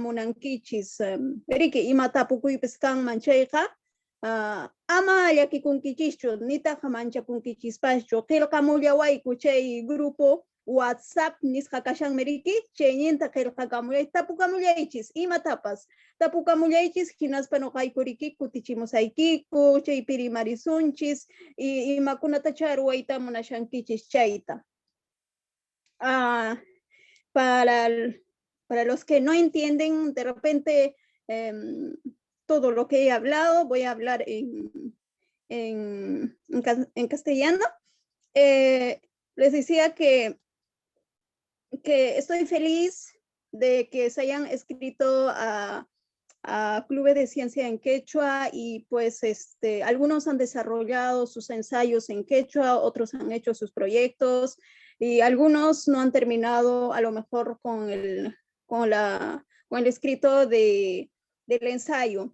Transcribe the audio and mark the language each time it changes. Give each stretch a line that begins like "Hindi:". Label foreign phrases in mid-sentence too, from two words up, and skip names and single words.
Quechua: munankichis riki, ima tapukuypis kanman chayqa, ama llakikunkichishchu, nitaqa manchakunkichispaschu, qillqamullawayku chay grupo WhatsApp nisqa kashanmi riki, chayninta qillqakamullaychis, tapukamullaychis, imatapas, tapukamullaychis, hinaspa nuqayku riki kutichimusaykiku, chaypi rimarisunchis, y imakunatacha ruwayta munashankichis chayta.
Spanish: Para los que no entienden de repente todo lo que he hablado, voy a hablar en castellano. Les decía que estoy feliz de que se hayan escrito a clubes de ciencia en quechua y pues algunos han desarrollado sus ensayos en quechua, otros han hecho sus proyectos y algunos no han terminado a lo mejor con el escrito del ensayo.